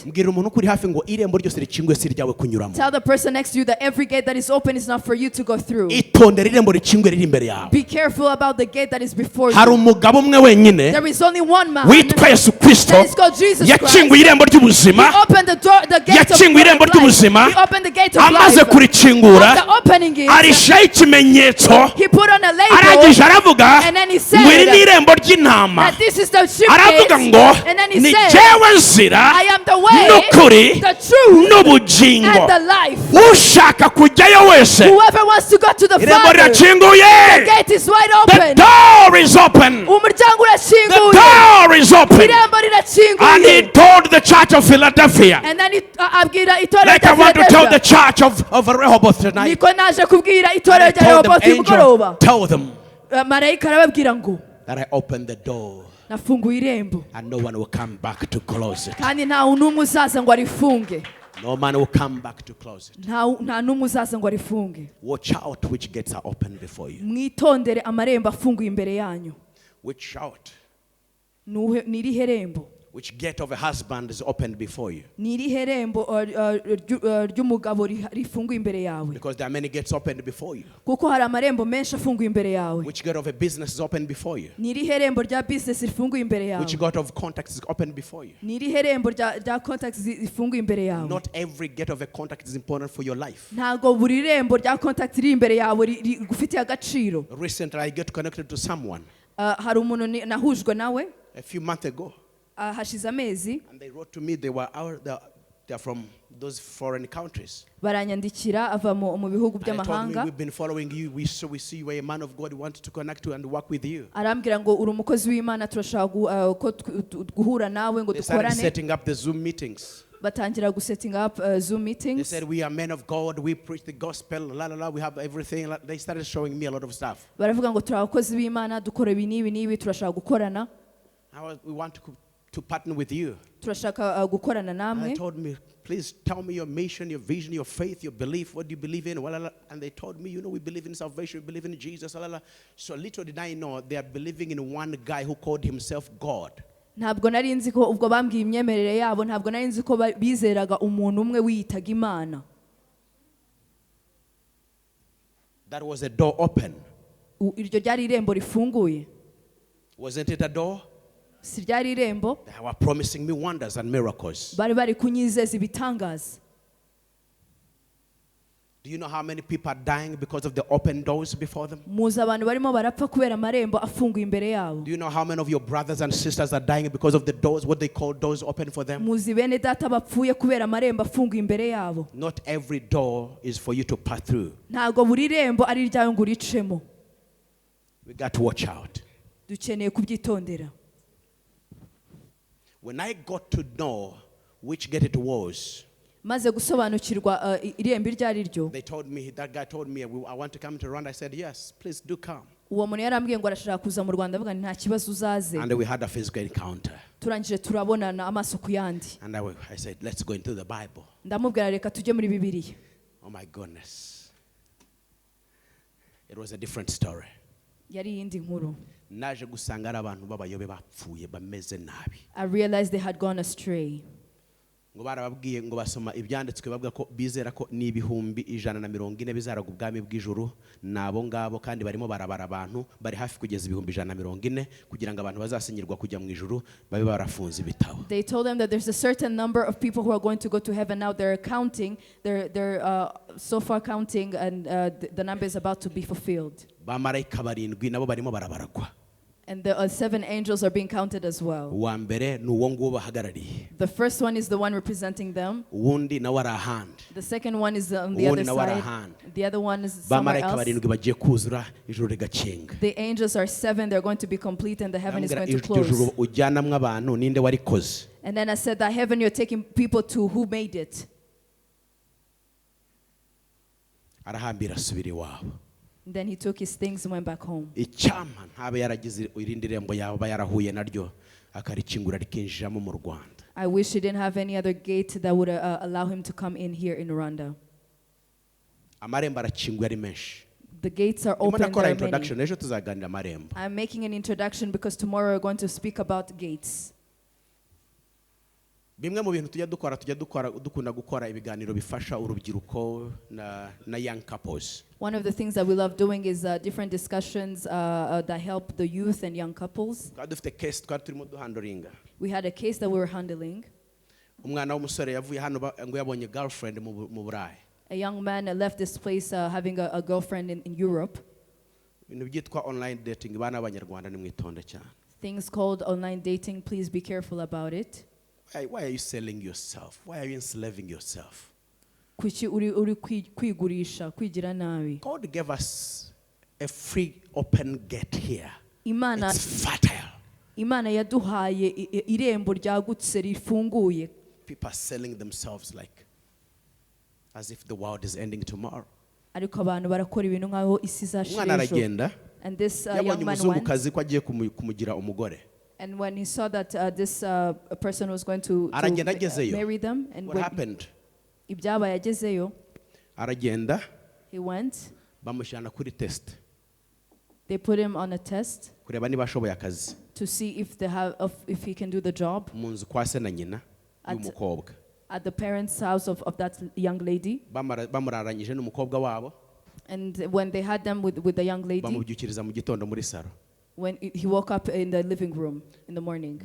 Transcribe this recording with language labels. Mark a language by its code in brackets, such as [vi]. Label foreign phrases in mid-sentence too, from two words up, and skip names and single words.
[rw] mbwira umuntu kuri hafi ngo irembo ryose rikinguye si iryawe kunyuramo. [en] Tell the person next to you that every gate that is open is not for you to go through. [rw] itondere irembo rikinguye riri imbere yawe. [en] Be careful about the gate that is before [rw] hari [en] you. [rw] umugabo umwe wenyine [en] There is only one man [rw] witwa Yesu Kristo [en] that is called Jesus Christ. [rw] yakinguye irembo ry'ubuzima. [en] He opened the door, the gate of [rw] yakinguye irembo [en] life. [rw] ry'ubuzima. [en] He opened the gate of [rw] amaze [en] life. [rw] kurikingura [en] After opening it, [rw] arishaho ikimenyetso. [en] he put on a label [rw] arangije aravuga [en] and then he said [rw] ngo iri ni irembo ry'intama. [en] that this is the sheep [rw] aravuga [en] gate. [rw] ngo [en] And then he [rw] ni [en] said, [rw] jyewe nzira [en] I am the way, [rw] n'ukuri [en] the truth, [rw] n'ubugingo. [en] and the life. [rw] ushaka kujyayo wese [en] Whoever wants to go to the [rw] irembo [en] Father, [rw] rirakinguye. [en] the gate is wide the open. door is open. [rw] Umuryango [en] the [rw] urakinguye. [en] door is open. [rw] Irembo [en] and he [rw] rirakinguye. [en] told the church of Philadelphia, And then [rw] abwira itorero [en] like I [rw] rya [en] want to tell the [rw] Philadelphia. [en] church of Rehoboti tonight. [rw] Niko naje kubwira [en] And [rw] itorero [en] I [rw] rya [en] told them, [rw] Rehoboti uyu mugoroba. [en] angel, tell them [rw] Marayika arababwira ngo [en] that I opened the door [rw] nafunguye irembo [en] and no one will come back to close it. [rw] kandi nta n'umwe uzaza ngo arifunge. [en] No man will come back to close it. [rw] Nta n'umwe uzaza ngo arifunge. [en] Watch out which gates are open before you. [rw] Mwitondere amarembo afunguye imbere yanyu. [en] Watch out [rw] Ni irihe rembo? [en] which gate of a husband is opened before you. [rw] Ni irihe rembo ry'umugabo rifunguye imbere yawe? [en] Because there are many gates opened before you. [rw] Kuko hari amarembo menshi afunguye imbere yawe. [en] Which gate of a business is opened before you. [rw] Ni irihe rembo rya business rifunguye imbere yawe? [en] Which gate of contacts is opened before you. [rw] Ni irihe rembo rya contacts rifunguye imbere yawe? [en] Not every gate of a contact is important for your life. [rw] Ntago buri rembo rya contact riri imbere yawe rigufitiye agaciro. [en] Recently I get connected to someone [rw] Hari umuntu nahujwe nawe [en] a few months ago, [rw] hashize amezi [en] and they wrote to me they're from those foreign countries. [rw] baranyandikira ava mu bihugu [en] And they told me, [rw] by'amahanga. [en] we've been following you. We see you are a man of God. We want to connect to and work with you. [rw] Arambwira ngo uri umukozi w'Imana turashaka ko guhura nawe ngo [en] They started [rw] dukorane. [en] setting up the Zoom meetings. [rw] Batangira [en] gusetting up [rw] Zoom [en] They [rw] meetings. [en] said, we are men of God. We preach the gospel. La la la. We have everything. They started showing me a lot of stuff. [rw] Baravuga ngo turi abakozi b'Imana dukora ibi n'ibi turashaka gukorana. [en] We want to partner with you. [rw] Turashaka gukorana [en] And [rw] namwe. [en] they told me, please tell me your mission, your vision, your faith, your belief. What do you believe in? And they told me, we believe in salvation. We believe in Jesus. So little did I know they are believing in one guy who called himself God. [rw] Ntabwo nari nzi ko ubwo bambwiye imyemerere yabo, ntabwo nari nzi ko bizeraga umuntu umwe wiyitaga Imana. [en] That was a door open. [rw] Iryo ryari irembo rifunguye. [en] Wasn't it a door? [rw] Si ryari irembo. [en] They were promising me wonders and miracles. [rw] Bari kunyizeza ibitangaza. [en] Do you know how many people are dying because of the open doors before them? [rw] muzi abantu barimo barapfa kubera amarembo afunguye imbere yabo. [en] Do you know how many of your brothers and sisters are dying because of the doors, what they call doors open for them? [rw] muzi bene data bapfuye kubera amarembo afunguye imbere yabo. [en] Not every door is for you to pass through. [rw] ntabwo buri rembo ari iryawe ngo uricemo. [en] We got to watch out. [rw] dukeneye kubyitondera. [en] When I got to know which gate it was, [rw] maze gusobanukirwa irembo iryo ari ryo, [en] that guy told me, I want to come to Rwanda. I said, yes, please do come. [rw] uwo muntu yarambwiye ngo arashaka kuza mu Rwanda, avuga nta kibazo uzaze. [en] And we had a physical encounter. [rw] turangije turabonana amaso ku yandi. [en] And I said, let's go into the Bible. [rw] ndamubwira reka tujye muri Bibiliya. [en] Oh my goodness. It was a different story. [rw] yari iyindi nkuru. Naje gusanga ari abantu b'abayobe bapfuye bameze nabi. [en] I realized they had gone astray. [rw] Ngo barababwiye ngo basoma ibyanditswe bavuga ko bizera ko ni ibihumbi 140 bizaraga ubwami bw'ijuru, nabo ngabo kandi barimo barabara abantu bari hafi kugeza ibihumbi 140 kugira ngo abantu bazasinyirwa kujya mu ijuru babe barafunze ibitabo. [en] They told them that there's a certain number of people who are going to go to heaven. Now they're counting, they're so far counting, and the number is about to be fulfilled. [rw] Bamarayika barindwi nabo barimo barabaragwa. [en] And the 7 angels are being counted as well. [rw] Uwa mbere ni uwo nguwo bahagarariye. [en] The first one is the one representing them. [rw] Uwundi nawe ari ahandi. [en] The second one is on the other side. The other one is somewhere [rw] Bamarayika [en] else. [rw] barindwi bagiye kuzura ijuru rigakinga. [en] The angels are 7. They're going to be complete, and the heaven is going to [rw] Ijuru [en] close. [rw] ujyanamwe abantu ninde warikoze? [en] And then I said that heaven you're taking people to, who made it? [rw] Arahambira asubira iwabo. [en] Then he took his things and went back home. [rw] Icyama ntabe yaragize irindi rembo yaba yarahuye naryo akarikingura rikinjiramo mu Rwanda. [en] I wish he didn't have any other gate that would allow him to come in here in Rwanda. [rw] Amarembo arakinguye ari menshi. [en] The gates are open. There are introduction many. [rw] ejo tuzaganira amarembo. [en] I'm making an introduction because tomorrow we're going to speak about gates. [rw] Bimwe mu bintu tujya dukunda gukora ibiganiro bifasha urubyiruko na [en] young couples. One of the things that we love doing is different discussions that help the youth and young couples. [rw] Dufite case turimo duhandoringa. [en] We had a case that we were handling. [rw] Umwana w'umusore yavuye hano ngo yabonye girlfriend mu Burayi. [en] A young man left this place having a girlfriend in Europe. [rw] Ibintu byitwa [en] online dating [rw] bana b'Abanyarwanda ni mwitonde cyane. [en] Things called online dating, please be careful about it. Why are you selling yourself? Why are you enslaving yourself? [rw] Kuki uri kwigurisha, kwigira nabi. [en] God gave us a free open gate here. It's fertile. [rw] Imana yaduhaye irembo ryagutse rifunguye. [en] People are selling themselves like as if the world is ending tomorrow. [rw] Ariko abantu barakora ibintu nkaho isi izashira. [en] And this young man went. [rw] Ko agiye kumugira umugore. [en] And when he saw that this person was going to marry them, and what happened? [rw] Ibyabaye yagezeyo. Aragenda. [en] He went. [rw] Bamushyana kuri test. [en] They put him on a test. [rw] Kureba niba ashoboye akazi. [en] To see if he can do the job. [rw] Mu nzu kwa se na nyina y'umukobwa. [en] At the parents' house of that young lady. [rw] Bamuraranyije n'umukobwa wabo. [en] And when they had them with the young lady. [rw] Bamubyukiriza mu gitondo muri saro. [en] When he woke up in the living room in the morning.